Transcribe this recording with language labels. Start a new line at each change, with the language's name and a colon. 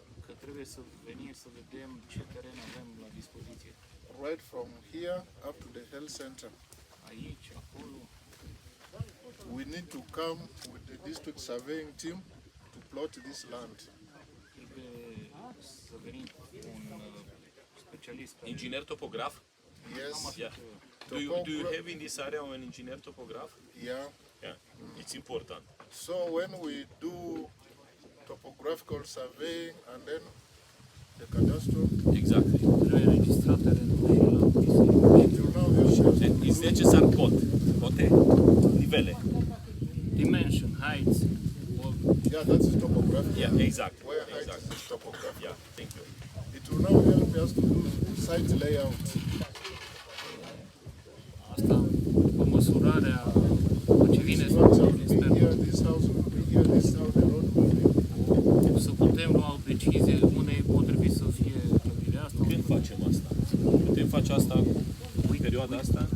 Romanian: Că trebuie să venim să vedem ce teren avem la dispoziție.
English: right from here up to the health center.
Romanian: Aici, acolo.
English: We need to come with the district surveying team to plot this land.
Romanian: Trebuie să venim cu un specialist. Inginer topograf?
English: Yes, Yeah. Do you have in this area an engineer topograph? yeah. Yeah. It's important. So when we do topographical survey and then the cadastral, Exactly.
Romanian: Trebuie înregistrat terenul și la
English: it will now help us to
Romanian: Is necesar cote, nivele.
English: dimension, heights, all. yeah, that's topographic. Yeah, exact. Where height Exact. is topographic. Yeah, thank you. It will now help us to do site layout.
Romanian: Asta, după măsurarea, după ce vine
English: This one
Romanian: studiul
English: will be
Romanian: extern,
English: here, this house will be here, this is how the road will be.
Romanian: să putem lua o decizie unde e potrivit să fie clădirea asta. Când facem asta? Putem face asta în perioada asta?